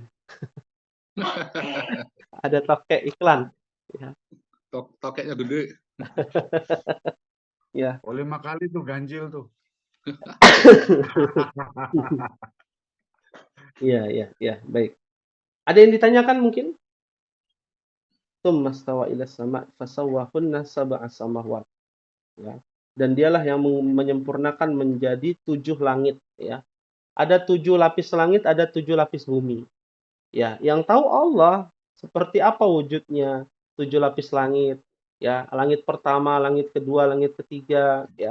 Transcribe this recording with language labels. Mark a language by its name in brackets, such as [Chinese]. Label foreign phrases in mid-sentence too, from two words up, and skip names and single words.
[Indonesian] Ada tokek iklan. Ya. Tokeknya gede. Ya. Oh, 5 kali tuh ganjil tuh. Iya, baik. Ada yang ditanyakan mungkin? [Arabic] ثم استوى إلى السماء فسواهن سبع سماوات. [Indonesian] Ya. Dan dialah yang menyempurnakan menjadi 7 langit, ya. Ada 7 lapis langit, ada 7 lapis bumi. Ya, yang tahu Allah seperti apa wujudnya 7 lapis langit. Ya, langit pertama, langit kedua, langit ketiga, ya.